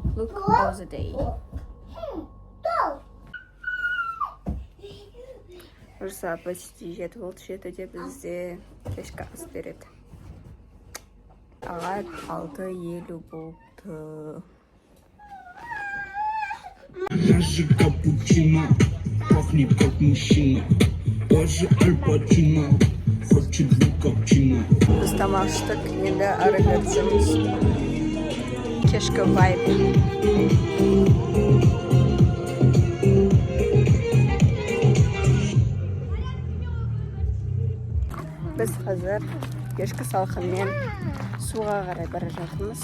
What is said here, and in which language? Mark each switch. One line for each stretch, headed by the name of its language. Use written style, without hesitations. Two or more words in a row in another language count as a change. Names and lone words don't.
English: of the day.
Kazakh: Ұрса почти 7 болды, 7-де бізде кешкі ас береді. Сағат 6:50 болды.
Russian: Наша капучино пахнет как мужчина. Даже Аль Пачино хочет быть как Чино.
Kazakh: Біз тамақ іштік, енді ары кетеміз. Кешкі вайб. Біз қазір кешкі салқынмен суға қарай бара жатырмыз.